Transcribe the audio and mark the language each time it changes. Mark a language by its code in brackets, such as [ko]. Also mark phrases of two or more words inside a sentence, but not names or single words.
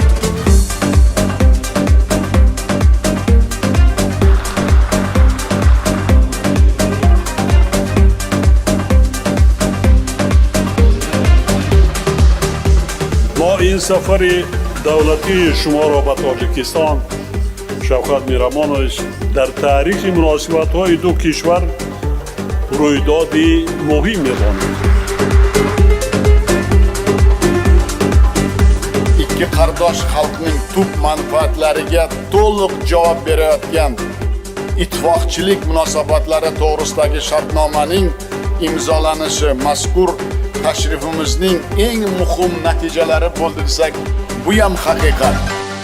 [tg] ما این سفر دولتی شما را به تاجیکستان شوکت میرمانویچ در تاریخ مناسبت‌های دو کشور رویدادی مهم می‌دانیم. [uz] Ikki qardosh xalqning tub manfaatlariga to'liq javob berayotgan ittifoqchilik munosabatlari to'g'risidagi shartnomaning imzolanishi mazkur tashrifimizning eng muhim natijalari bo'ldi desak, bu ham haqiqat.